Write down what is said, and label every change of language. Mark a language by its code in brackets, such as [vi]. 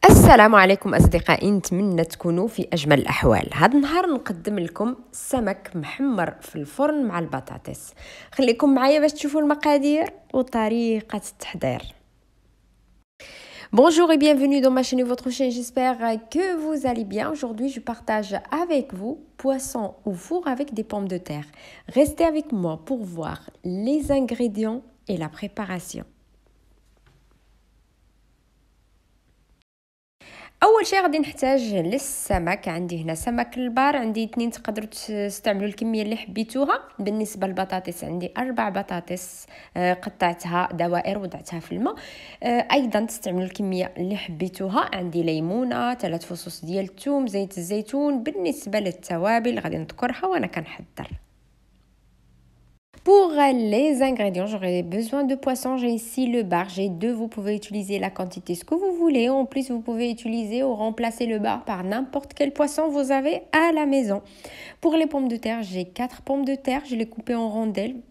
[ar] السلام عليكم أصدقائي، نتمنى تكونوا في أجمل الأحوال. هذا النهار نقدم لكم سمك محمر في الفرن مع البطاطس. خليكم معايا باش تشوفوا المقادير وطريقة التحضير. [fr] Bonjour et bienvenue dans ma chaîne et votre chaîne, j'espère que vous allez bien. Aujourd'hui, je partage avec vous poisson au four avec des pommes de terre. Restez avec moi pour voir les ingrédients et la préparation. [ar] اول شيء غادي نحتاج للسمك. عندي هنا سمك البار، عندي 2، تقدروا تستعملوا الكميه اللي حبيتوها. بالنسبه للبطاطس عندي 4 بطاطس قطعتها دوائر وضعتها في الماء. ايضا تستعملوا الكميه اللي حبيتوها. عندي ليمونه، 3 فصوص ديال الثوم، زيت الزيتون. بالنسبه للتوابل غادي نذكرها وانا كنحضر. [fr] Pour les ingrédients, j'aurai besoin de poisson. J'ai ici le bar, j'ai 2. Vous pouvez utiliser la quantité ce que vous voulez. En plus, vous pouvez utiliser ou remplacer le bar par n'importe quel poisson vous avez à la maison. Pour les pommes de terre, j'ai 4 pommes de terre. Je les coupées en rondelles.